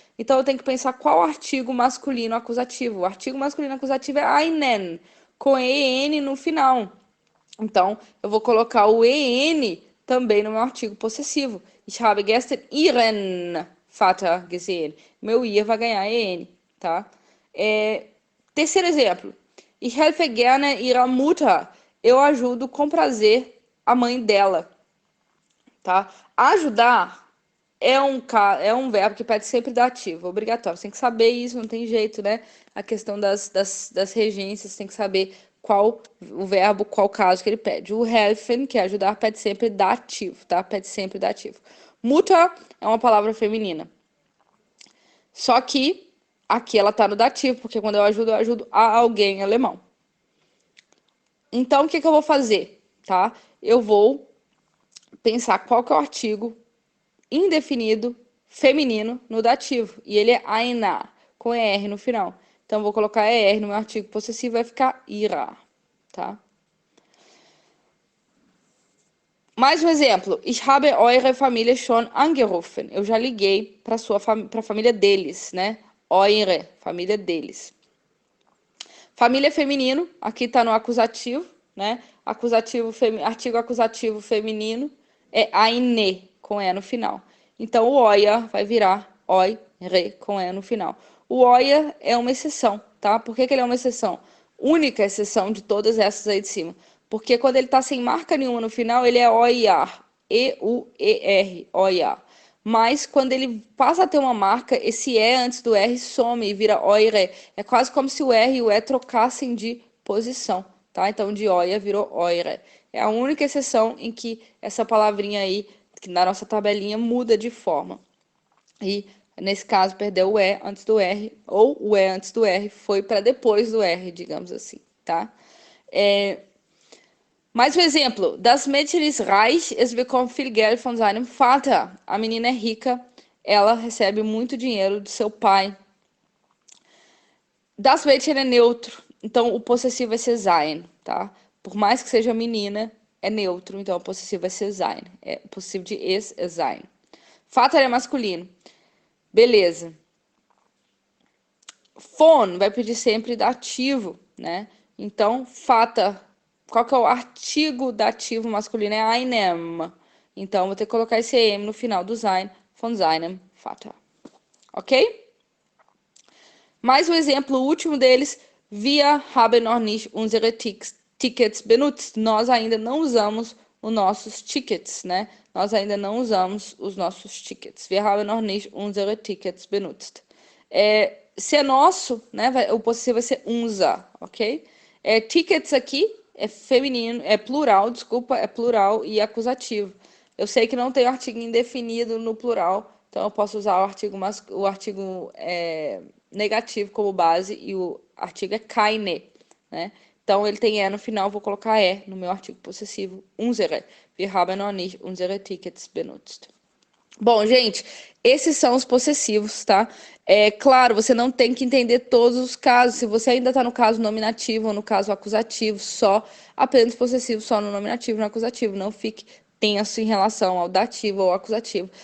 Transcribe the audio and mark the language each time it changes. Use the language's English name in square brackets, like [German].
[Portuguese] Então eu tenho que pensar qual artigo masculino acusativo. O artigo masculino acusativo é einen, com en no final. Então eu vou colocar o en também no meu artigo possessivo. [German] Ich habe gestern ihren Vater gesehen. [Portuguese] Meu ia vai ganhar en, tá? Terceiro exemplo. [German] Ich helfe gerne ihrer Mutter. [Portuguese] Eu ajudo com prazer a mãe dela, tá? Ajudar é um verbo que pede sempre dativo, obrigatório. Você tem que saber isso, não tem jeito, né? A questão das regências, tem que saber qual o verbo, qual caso que ele pede. O helfen, que é ajudar, pede sempre dativo, tá? Pede sempre dativo. Mutter é uma palavra feminina. Só que aqui ela tá no dativo, porque quando eu ajudo a alguém alemão. Então, o que eu vou fazer, tá? Eu vou pensar qual que é o artigo indefinido feminino no dativo. E ele é einer, com ER no final. Então, eu vou colocar ER no meu artigo possessivo, vai ficar ihrer, tá? Mais um exemplo. [German] Ich habe eure Familie schon angerufen. [Portuguese] Eu já liguei para a família deles, né? Eure, família deles. Família feminino, aqui tá no acusativo, né? Artigo acusativo feminino é eine, com E no final. Então, o oia vai virar oire, com E no final. O oia é uma exceção, tá? Por que ele é uma exceção? Única exceção de todas essas aí de cima. Porque quando ele tá sem marca nenhuma no final, ele é oiar. E-U-E-R, oiar. Mas quando ele passa a ter uma marca, esse E antes do R some e vira oire. É quase como se o R e o E trocassem de posição, tá? Então, de oia virou oire. É a única exceção em que essa palavrinha aí, que na nossa tabelinha, muda de forma. E, nesse caso, perdeu o E antes do R, ou o E antes do R foi para depois do R, digamos assim, tá? Mais um exemplo. [German] Das Mädchen ist reich, es bekommt viel Geld von seinem Vater. [Portuguese] A menina é rica, ela recebe muito dinheiro do seu pai. Das Mädchen é neutro, então o possessivo vai ser sein, tá? Por mais que seja menina, é neutro, então o possessivo vai ser sein. O possessivo de es é sein. Vater é masculino. Beleza. Von vai pedir sempre dativo, né? Então, Vater. Qual que é o artigo dativo masculino? É einem. Então, vou ter que colocar esse em no final do sein, [German] von seinem Vater. [Portuguese] Ok? Mais um exemplo, o último deles. [German] Wir haben noch nicht unsere Tickets benutzt. [Portuguese] Nós ainda não usamos os nossos Tickets, né? Nós ainda não usamos os nossos Tickets. [German] Wir haben noch nicht unsere Tickets benutzt. [Portuguese] Se é nosso, né? O possessivo vai ser unser, ok? Tickets aqui é feminino, é plural, desculpa, é plural e acusativo. Eu sei que não tem artigo indefinido no plural, então eu posso usar o artigo negativo como base e o artigo é keine, né? Então ele tem no final, vou colocar no meu artigo possessivo, unsere. [German] Wir haben noch nicht unsere Tickets benutzt. [Portuguese] Bom, gente, esses são os possessivos, tá? Claro, você não tem que entender todos os casos. Se você ainda está no caso nominativo ou no caso acusativo, só apenas possessivo, só no nominativo e no acusativo. Não fique tenso em relação ao dativo ou acusativo.